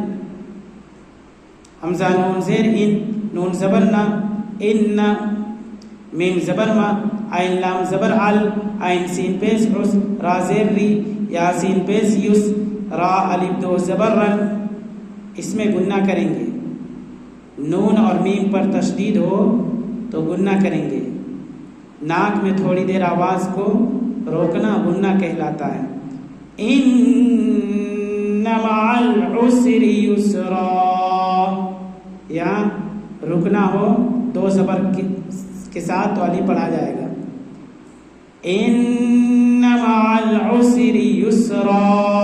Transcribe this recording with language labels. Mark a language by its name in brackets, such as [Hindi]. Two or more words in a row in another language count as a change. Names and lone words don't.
[Urdu] حمزہ نون زیر ان نون زبر نا ان میم زبر ما عین لام زبر عل عین سین پیش عس را زیر ری یا سین پیش یس را الف دو زبر رن اس میں گنہ کریں گے نون اور میم پر تشدید ہو تو گنہ کریں گے ناک میں تھوڑی دیر آواز کو روکنا گنہ کہلاتا ہے [Arabic] ان مع العسر یسرا [Urdu] یہاں رکنا ہو دو زبر کے ساتھ تو علی پڑھا جائے گا [Arabic] ان مع العسر یسرا